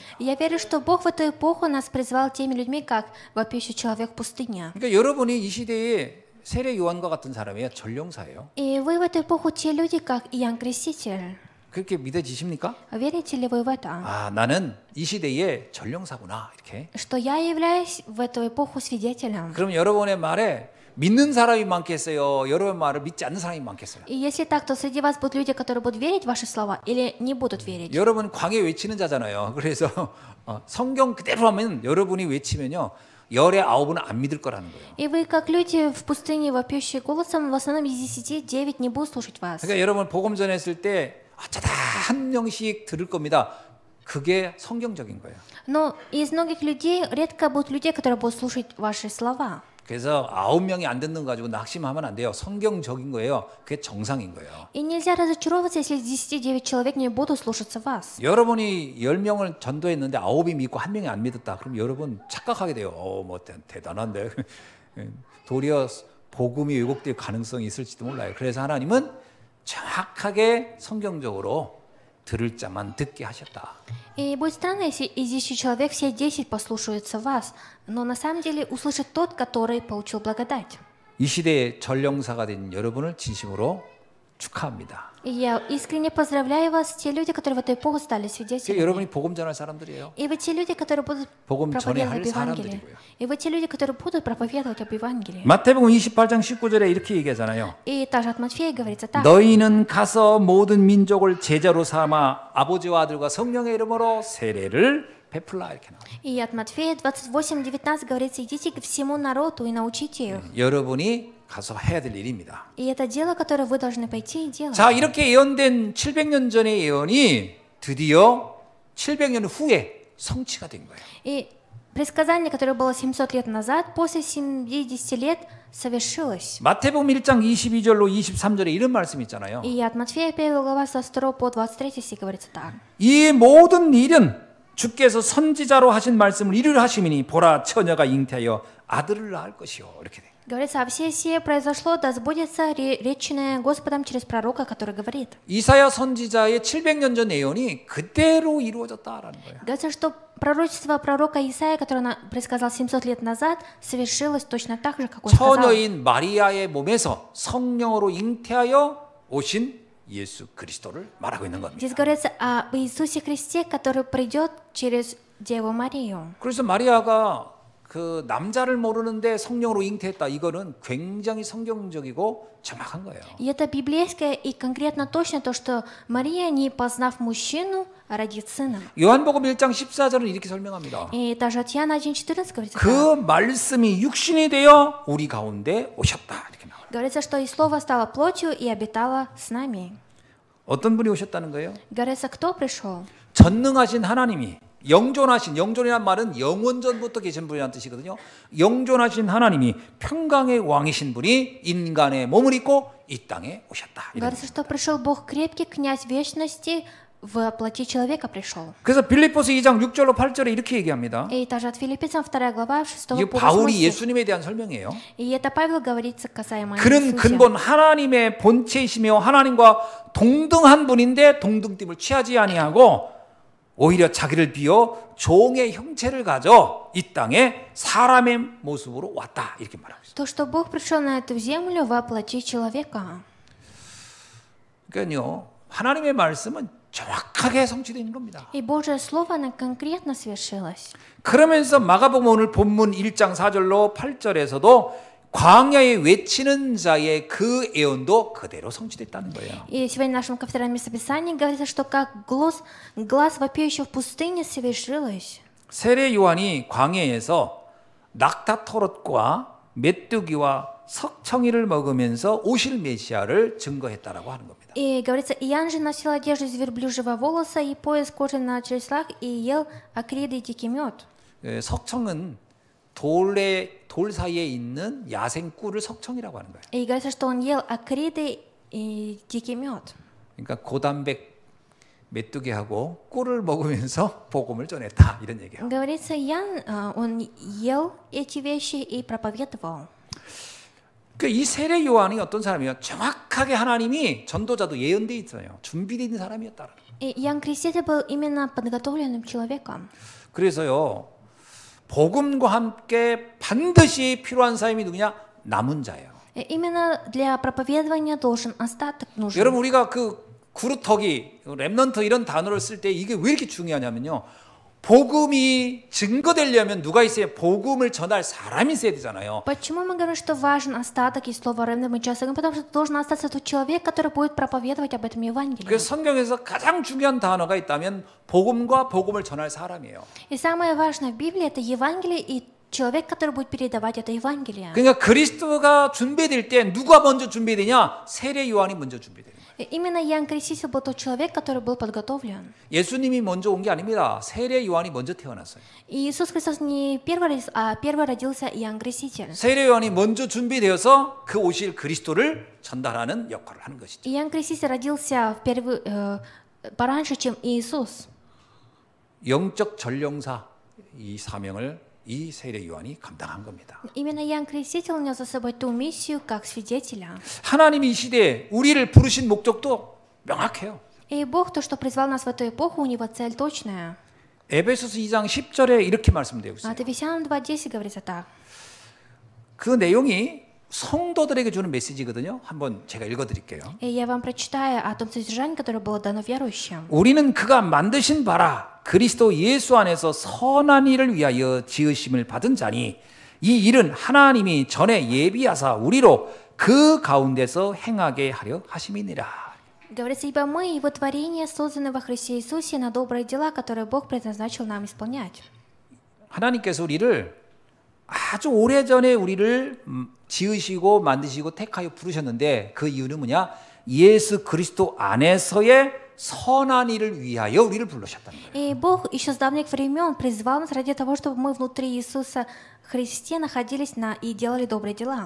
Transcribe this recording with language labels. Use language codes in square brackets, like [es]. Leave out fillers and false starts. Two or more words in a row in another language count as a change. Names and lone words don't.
[ru] Я верю, что Бог в эту эпоху нас призвал теми людьми, как вопиющий человек в пустыне. [ko] 그러니까 여러분이 이 시대에 세례 요한과 같은 사람이에요. 전령사예요. [ru] И вы в эту эпоху те люди, как Иоанн Креститель. [ko] 그렇게 믿어지십니까? [ru] Верите ли вы в это? [ko] 아, 나는 이 시대의 전령사구나. 이렇게. [ru] Что я являюсь в эту эпоху свидетелем. [ko] 그럼 여러분의 말에 믿는 사람이 많겠어요? 여러분 말을 믿지 않는 사람이 많겠어요? [ru] И если так, то среди вас будут люди, которые будут верить в ваши слова или не будут верить. [ko] 여러분 광해 외치는 자잖아요. 그래서 성경 그대로 하면 여러분이 외치면요. 열의 9은 안 믿을 거라는 거예요. [ru] И вы, как люди в пустыне, вопиющие голосом, в основном из 10, 9 не будут слушать вас. [ko] 그러니까 여러분 복음 전했을 때 어쩌다 한 명씩 들을 겁니다. 그게 성경적인 거예요. [ru] Но из многих людей редко будут людей, которые будут слушать ваши слова. [ko] 그래서 9명이 안 듣는 거 가지고 낙심하면 안 돼요. 성경적인 거예요. 그게 정상인 거예요. [ru] И нельзя разочаровываться, если из 10, 9 человек не будут слушаться вас. [ko] 여러분이 10명을 전도했는데 9이 믿고 1명이 안 믿었다. 그럼 여러분 착각하게 돼요. 뭐 대단한데. 도리어 복음이 왜곡될 가능성이 있을지도 몰라요. 그래서 하나님은 정확하게 성경적으로 들을 자만 듣게 하셨다. [ru] И будет странно, если из 10 человек все 10 послушаются вас, но на самом деле услышит тот, который получил благодать. [ko] 이 시대의 전령사가 된 여러분을 진심으로 축하합니다. [ru] И я искренне поздравляю вас, те люди, которые в эту эпоху стали свидетелями. [ko] 여러분이 복음 전할 사람들이에요. [ru] И вы те люди, которые будут [ko] 복음 전에 [ru] проповедовать [ko] 할 [ru] об Евангелии. [ko] 사람들이고요. [ru] И вы те люди, которые будут проповедовать об Евангелии. [ko] 마태복음 28장 19절에 이렇게 얘기하잖아요. [ru] И также от Матфея говорится так. [ko] 너희는 가서 모든 민족을 제자로 삼아 아버지와 아들과 성령의 이름으로 세례를 베풀라 이렇게 나와요. [ru] И от Матфея 28:19 говорится: идите к всему народу и научите их. [ko] 여러분이 가서 해야 될 일입니다. [ru] И это дело, которое вы должны пойти и делать. [ko] 자, 이렇게 예언된 700년 전의 예언이 드디어 700년 후에 성취가 된 거예요. [ru] И предсказание, которое было 700 лет назад, после 70 лет совершилось. [ko] 마태복음 1장 22절로 23절에 이런 말씀이 있잖아요. [ru] И от Матфея 1 глава со 2 по 23 стих говорится так. [ko] 이 모든 일은 주께서 선지자로 하신 말씀을 이루려 하심이니 보라 처녀가 잉태하여 아들을 낳을 것이요. 이렇게 돼. [ru] Говорится, а все сие произошло, да сбудется реченное Господом через пророка, который говорит. [ko] 이사야 선지자의 700년 전 예언이 그대로 이루어졌다라는 거예요. [ru] Говорится, что пророчество пророка Исаия, которое он предсказал 700 лет назад, совершилось точно так же, как он сказал. [ko] 처녀인 마리아의 몸에서 성령으로 잉태하여 오신 예수 그리스도를 말하고 있는 겁니다. [ru] Здесь говорится об Иисусе Христе, который придет через Деву Марию. [ko] 그래서 마리아가 그 남자를 모르는데 성령으로 잉태했다. 이거는 굉장히 성경적이고 정확한 거예요. [ru] И это библейское и конкретно точно то, что Мария, не познав мужчину, родит сына. [ko] 요한복음 1장 14절은 이렇게 설명합니다. [ru] И даже от Иоанна 1:14 говорится [ko] 그 [ru] так. [ko] 말씀이 육신이 되어 우리 가운데 오셨다. 이렇게 나와요. [ru] Говорится, что и Слово стало плотью и обитало с нами. [ko] 어떤 분이 오셨다는 거예요? [ru] Говорится, кто пришел? [ko] 전능하신 하나님이 영존이란 말은 영원전부터 계신 분이라는 뜻이거든요. 영존하신 하나님이 평강의 왕이신 분이 인간의 몸을 입고 이 땅에 오셨다. [ru] Говорится, что пришел Бог крепкий, князь вечности, в плоти человека пришел. [ko] 그래서 빌립보서 2장 6절로 8절에 이렇게 얘기합니다. [ru] И также от Филиппийцам 2 глава 6 [ko] 이게 [ru] по 8 [ko] 바울이 [ru] стих. [ko] 예수님에 대한 설명이에요. [ru] И это Павел говорится касаемо [ko] 그는 [ru] Иисуса. [ko] 근본 하나님의 본체이시며 하나님과 동등한 분인데 동등됨을 취하지 아니하고 오히려 자기를 비워 종의 형체를 가져 이 땅에 사람의 모습으로 왔다 이렇게 말하고 있어요. [ru] То, что Бог пришел на эту землю во плоти человека. [ko] 그러니까요, 하나님의 말씀은 정확하게 성취되는 겁니다. [ru] И Божье Слово, оно конкретно свершилось. [ko] 그러면서 마가복음 오늘 본문 1장 4절로 8절에서도 광야에 외치는 자의 그 예언도 그대로 성취됐다는 거예요. [ru] И сегодня в нашем ковторном местописании говорится, что как глаз вопиющего в пустыне совершилось. [ko] 세례 요한이 광야에서 낙타토롯과 메뚜기와 석청이를 먹으면서 오실 메시아를 증거했다라고 하는 겁니다. [ru] И говорится, Иоанн же носил одежду из верблюжьего волоса и пояс кожи на череслах и ел акриды и дикий мед. [ko] 석청은 돌 사이에 있는 야생 꿀을 석청이라고 하는 거예요. [ru] И говорится, что он ел акриды и дикий мед. [ko] 그러니까 고단백 메뚜기하고 꿀을 먹으면서 복음을 전했다 이런 얘기예요. [ru] Говорится, Иоанн, он ел эти вещи и проповедовал. [ko] 이 세례 요한이 어떤 사람이에요? 정확하게 하나님이 전도자도 예언돼 있어요. 준비되어 있는 사람이었다. [ru] И Иоанн Креститель был именно подготовленным человеком. [ko] 그래서 복음과 함께 반드시 필요한 사람이 누구냐? 남은 자예요. [ru] И именно для проповедования должен остаток нужен. [ko] 여러분 우리가 그 구루터기, 렘넌트 이런 단어를 쓸 때 이게 왜 이렇게 중요하냐면요. 복음이 증거되려면 누가 있어야 복음을 전할 사람이 있어야 되잖아요. [ru] Почему мы говорим, что важен остаток и слово «ремнант» мы часто говорим? Потому что должен остаться тот человек, который будет проповедовать об этом Евангелии. [ko] 그래서 성경에서 가장 중요한 단어가 있다면 복음과 복음을 전할 사람이에요. [ru] И самое важное в Библии это Евангелие и человек, который будет передавать это Евангелие. [ko] 그러니까 그리스도가 준비될 때 누가 먼저 준비되냐? 세례 요한이 먼저 준비되는 거예요. [ru] И именно Иоанн Креститель был тот человек, который был подготовлен. [ko] 예수님이 먼저 온 게 아닙니다. 세례 요한이 먼저 태어났어요. [ru] И Иисус Христос не первый родился, а первый родился Иоанн Креститель. [ko] 세례 요한이 먼저 준비되어서 그 오실 그리스도를 전달하는 역할을 하는 것이죠. [ru] Иоанн Креститель родился пораньше, чем Иисус. [ko] 영적 전령사 이 사명을 이 세례 요한이 감당한 겁니다. [ru] Именно Иоанн Креститель нес за собой ту миссию как свидетеля. [ko] 하나님이 이 시대에 우리를 부르신 목적도 명확해요. [ru] И Бог, то, что призвал нас в эту эпоху, у него цель точная. [ko] 에베소서 2장 10절에 이렇게 말씀되고 있어요. [ru] От Ефесянам 2:10 говорится так. [ko] 그 내용이 성도들에게 주는 메시지거든요. 한번 제가 읽어드릴게요. [ru] И я вам прочитаю о том содержании, которое было дано верующим. [ko] 우리는 그가 만드신 바라 그리스도 예수 안에서 선한 일을 위하여 지으심을 받은 자니 이 일은 하나님이 전에 예비하사 우리로 그 가운데서 행하게 하려 하심이니라. [ru] Говорится, ибо мы, Его творение, созданы во Христе Иисусе на добрые дела, которые Бог предназначил нам исполнять. [ko] 하나님께서 우리를 아주 오래전에 우리를 지으시고 만드시고 택하여 부르셨는데 그 이유는 뭐냐? 예수 그리스도 안에서의 선한 일을 위하여 우리를 부르셨다는 거예요. [ru] И Бог еще с давних времен призвал нас ради того, чтобы мы внутри Иисуса Христе находились и делали добрые дела.